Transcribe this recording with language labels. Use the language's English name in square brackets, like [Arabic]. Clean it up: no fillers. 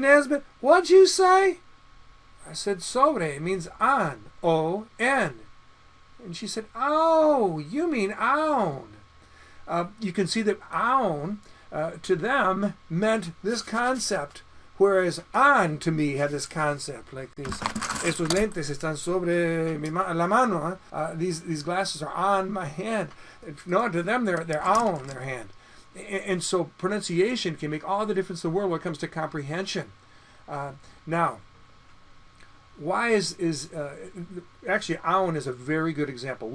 [English] Nesbitt, what'd you say? I said, sobre, it means on, O-N. And she said, oh, you mean own. You can see that own, to them, meant this concept, whereas on to me had this concept, like this. [Spanish] Estos lentes están sobre la mano. [English] These glasses are on my hand. No, to them they're on their hand. And so pronunciation can make all the difference in the world when it comes to comprehension. Now, why is actually own is a very good example.